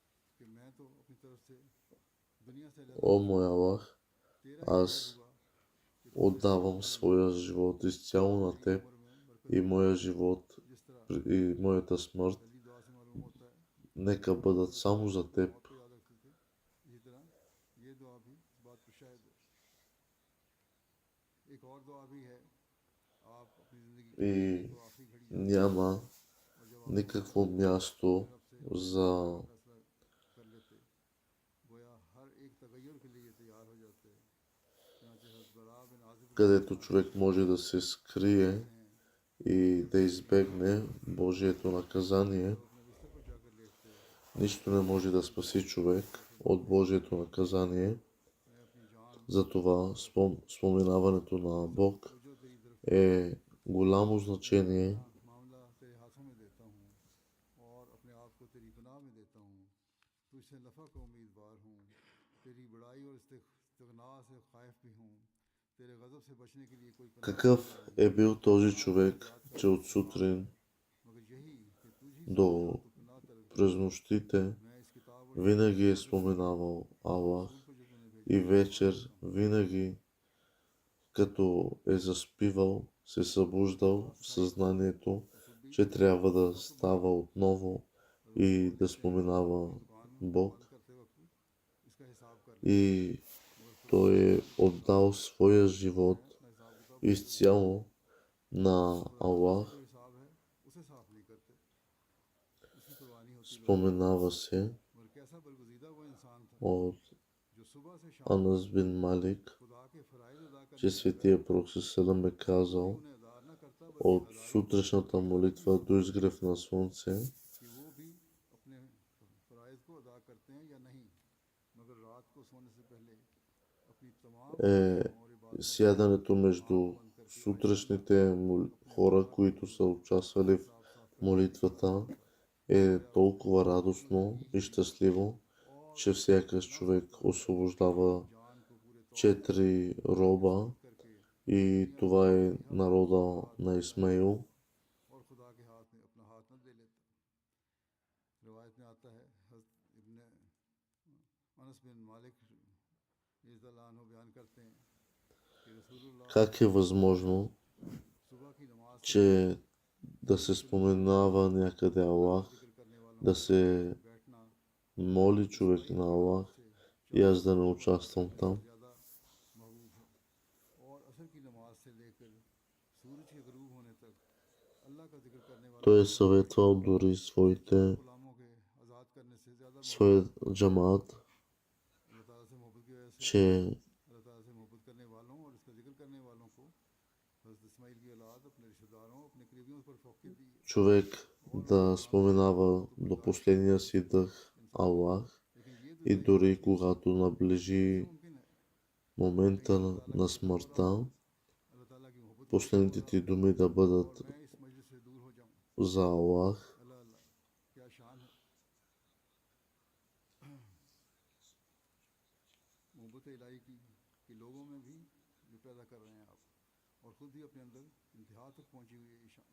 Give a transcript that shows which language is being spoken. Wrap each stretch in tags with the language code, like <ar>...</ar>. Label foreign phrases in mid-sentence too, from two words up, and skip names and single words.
<bg>о мой Аллах, аз отдавам своя живот изцяло на Теб и моя живот и моята смърт нека бъдат само за теб.</bg> <hi>मौत को याद रखते थे। इसी तरह ये दुआ भी इस बात पर शायद है। एक और दुआ भी है, आप अपनी ज़िंदगी की</hi> <bg>И</bg> <hi>तो आखिरी घड़ी</hi> <bg>няма</bg> <hi>और जब आप</hi> <bg>никакво място</bg> <hi>रब से</hi> <bg>за</bg> <hi>फैसला कर लेते, गोया हर एक तगय्युर के लिए तैयार हो जाते। चुनांचे हज़रत बरा बिन आज़िब</hi> <bg>където човек може да се скрие</bg> <hi>हैं</hi> <bg>и да избегне Божието наказание.</bg> <hi>जब अपने बिस्तर पर जाकर लेटते,</hi> <bg>Нищо не може да спаси човек от Божието наказание.</bg> <hi>मैं अपनी जान</hi> <bg>Затова споменаването на Бог</bg> <hi>तुझो तेरी तरफ</hi> <bg>е голямо значение.</bg> <hi>मामला तेरे हाथों में देता हूँ और अपने आप को तेरी पनाह में देता हूँ। तुझसे नफ़ा का उम्मीदवार हूँ, तेरी बड़ाई और इस्तिग़ना से ख़ाइफ भी हूँ। तेरे गज़ब से बचने के लिए कोई पनाह</hi> <bg>Какъв е бил този човек, че от сутрин</bg> <hi>मगर यही कि तुझी से</hi> <bg>до</bg> <hi>तो पनाह तलब है।</hi> <bg>през нощите</bg> <hi>मैं इस किताब और</hi> <bg>винаги е споменавал Аллах</bg> <hi>रसूल को जो तूने भेजा</hi> <bg>и вечер винаги, като е заспивал, се събуждал в съзнанието, че трябва да става отново и да споменава Бог.</bg> <hi>बंद करते वक्त इसका हिसाब कर ले,</hi> <bg>И</bg> <hi>मगर खुदा</hi> <bg>той е отдал своя живот</bg> <hi>अपना हिसाब किताब</hi> <bg>изцяло на Аллах.</bg> <hi>जो हिसाब है उसे साफ नहीं करते, इसकी कुर्बानी होती है।</hi> <bg>Споменава се</bg> <hi>मगर कैसा बरगुज़ीदा वो इंसान था</hi> <bg>от</bg> <hi>जो सुबह से शाम</hi> <bg>Анас бин Малик,</bg> <hi>खुदा के फ़राइज़ अदा करने</hi> <bg>че Светия Пророк ﷺ е казал:</bg> <hi>उन्हें अदा न करता</hi> <bg>от сутрешната молитва до изгрев на слънце</bg> <hi>कि वो भी अपने फ़राइज़ को अदा करते हैं या नहीं, मगर रात को सोने से पहले अपनी तमाम</hi> <bg>е сядането между сутрешните хора, които са участвали в молитвата, е толкова радостно и щастливо, че сякаш човек освобождава</bg> <hi>जान को पूरे तौर</hi> <bg>4 роба</bg> <hi>करके</hi> <bg>и това е народа на Исмаил.</bg> <hi>और खुदा के हाथ में अपना हाथ न दे लेता। रिवायत में आता है, हज़रत इब्न अनस बिन मालिक</hi> <ar>رضي الله عنه</ar> <hi>बयान करते हैं कि रसूलुल्लाह</hi> <bg>Как е възможно,</bg> <hi>सुबह की नमाज से</hi> <bg>че да се споменава някъде Аллах,</bg> <hi>जिक्र करने वालों</hi> <bg>да се</bg> <hi>बैठना</hi> <bg>моли човек на Аллах и аз да не участвам там?</bg> <hi>ज़्यादा महबूब है। और असर की नमाज से लेकर सूरज के ग़रूब होने तक अल्लाह का जिक्र करने वालों</hi> <bg>Той е съветвал дори своите</bg> <hi>गुलामों के आज़ाद करने से ज़्यादा</hi> <bg>своя джамаат,</bg> <hi>अल्लाह ताला से मोहब्बत की वजह से</hi> <bg>че</bg> <hi>अल्लाह ताला से मोहब्बत करने वालों और इसका जिक्र करने वालों को हज़रत इस्माइल की औलाद अपने रिश्तेदारों अपने करीबियों पर फ़ौक़ियत दी है।</hi> <bg>човек да споменава до последния си дъх Аллах</bg> <hi>लेकिन ये</hi> <bg>и</bg> <hi>दुआएं</hi> <bg>дори когато наближи</bg> <hi>मुमकिन है</hi> <bg>момента на смъртта,</bg> <hi>अल्लाह ताला की मोहब्बत</hi> <bg>последните ти думи да бъдат</bg> <hi>मैं इस मजलिस से दूर हो जाऊँ।</hi> <bg>за Аллах.</bg> <hi>अल्लाह अल्लाह क्या शान है। मोहब्बत इलाही की कि लोगों में भी जो पैदा कर रहे हैं आप और ख़ुद ही अपने अंदर इंतहा तक पहुँची हुई है ये शान।</hi>